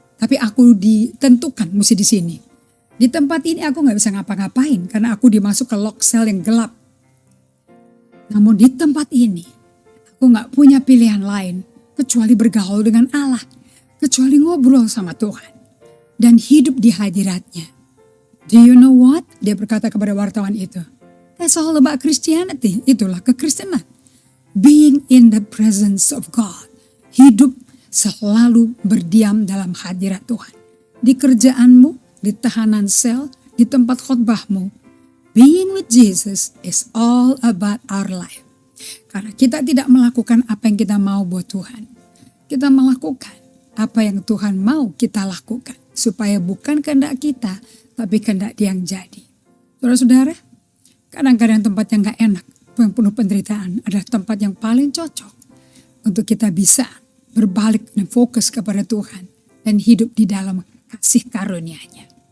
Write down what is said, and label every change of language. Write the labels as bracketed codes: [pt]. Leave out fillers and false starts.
[id] Tapi aku ditentukan mesti di sini. Di tempat ini aku gak bisa ngapa-ngapain karena aku dimasuk ke lock cell yang gelap. Namun di tempat ini aku gak punya pilihan lain kecuali bergaul dengan Allah. Kecuali ngobrol sama Tuhan. Dan hidup di hadiratnya. [en] Do you know what? [id] Dia berkata kepada wartawan itu. [en] That's all about Christianity. [id] Itulah kekristenan. [en] Being in the presence of God. [id] Hidup selalu berdiam dalam hadirat Tuhan. Di kerjaanmu, di tahanan sel, di tempat khotbahmu. [en] Being with Jesus is all about our life. [id] Karena kita tidak melakukan apa yang kita mau buat Tuhan. Kita melakukan apa yang Tuhan mau kita lakukan. Supaya bukan kehendak kita, tapi kehendak Dia yang jadi. Saudara-saudara, kadang-kadang tempat yang gak enak, yang penuh penderitaan adalah tempat yang paling cocok untuk kita bisa berbalik dan fokus kepada Tuhan dan hidup di dalam kasih karunia-Nya.